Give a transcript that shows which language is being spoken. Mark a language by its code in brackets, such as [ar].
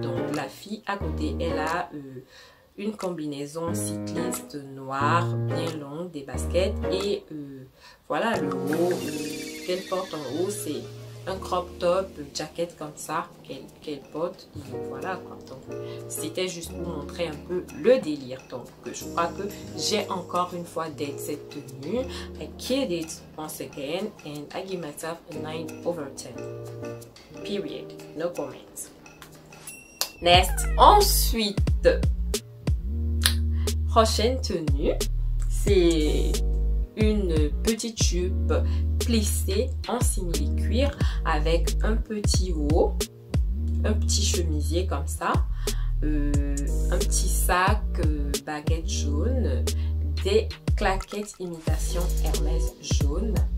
[fr] Donc la fille à côté, elle a une combinaison cycliste noire bien longue, des baskets et voilà le haut qu'elle porte en haut, c'est un crop top, jaquette comme ça qu'elle porte et voilà quoi. Donc c'était juste pour montrer un peu le délire. Donc je crois que j'ai encore une fois d'être cette tenue. [en] I killed it once again and I give myself a 9 over 10. Period. No comments. Next. [fr] Ensuite, prochaine tenue, c'est une petite jupe plissée en simili-cuir avec un petit haut, un petit chemisier comme ça, un petit sac baguette jaune, des claquettes imitation Hermès jaune.